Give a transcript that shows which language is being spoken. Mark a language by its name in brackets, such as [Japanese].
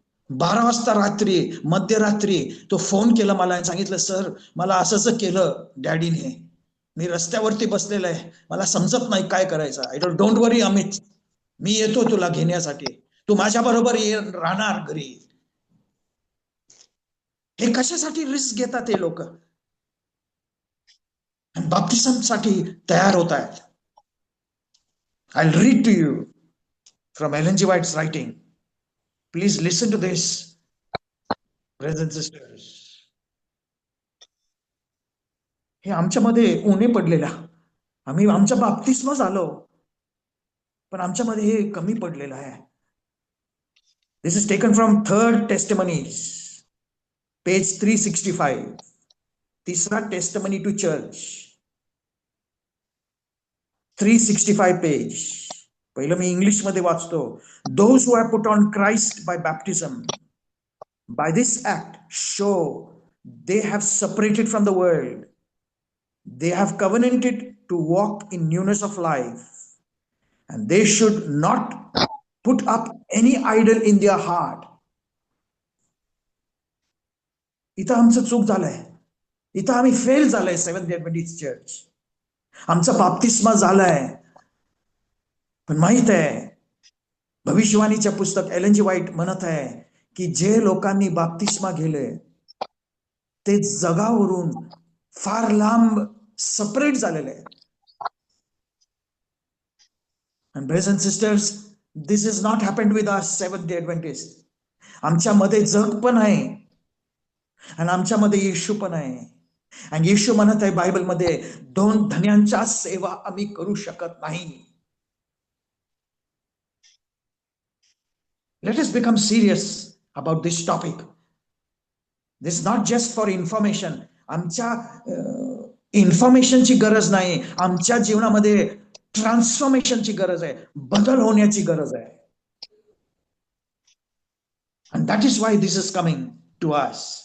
[Marathi] 12 वाजता रात्री, मध्यरात्री तो फोन केला मला आणि सांगितलं, सर मला असं केलं डॅडीने, मी रस्त्यावरती बसलेलं आहे, मला समजत नाही काय करायचं. [English] I don't worry [Marathi] अमित, मी येतो तुला घेण्यासाठी, तू माझ्या बरोबर राहणार घरी. हे कशासाठी रिस्क घेतात हे लोक, बाप्तिस्म साठी तयार होत आहेत. [English] I read to you from Ellen G White's writing. Please listen to this brothers and sisters. [Marathi] हे आमच्यामध्ये उणे पडलेला, आम्ही आमच्या बाप्तिस्म झालो पण आमच्यामध्ये हे कमी पडलेलं आहे. [English] This is taken from 3rd testimonies, page 365. [Marathi] तिसरा टेस्टिमनी टू चर्च, 365 पेज. पहिलं मी इंग्लिश मध्ये वाचतो. [English] Those who have put on Christ by baptism, by this act show they have separated from the world, they have covenanted to walk in newness of life, and they should not put up any idol in their heart. [Marathi] इथं आमचं चूक झालंय, इथं आम्ही fail झालंय. Seventh day Adventist church, आमचा बाप्तिस्मा झालाय पण माहित आहे भविष्यवाणीच्या पुस्तक एलन जी व्हाइट म्हणत आहे की जे लोकांनी बाप्तिस्मा घेले ते जगावरून फार लांब सेपरेट झालेले आहे. [English] And brothers and sisters, this is not happened with us Seventh Day Adventists. [Marathi] आमच्यामध्ये जग पण आहे आणि आमच्यामध्ये येशू पण आहे. आणि येशू म्हणत आहे बायबलमध्ये, दोन धन्यांच्या सेवा आम्ही करू शकत नाही. [English] Let us become serious about this topic. This is not just for information. [Marathi] आमच्या इन्फॉर्मेशनची गरज नाही, आमच्या जीवनामध्ये ट्रान्सफॉर्मेशनची गरज आहे, बदल होण्याची गरज आहे. [English] And that is why this is coming to us.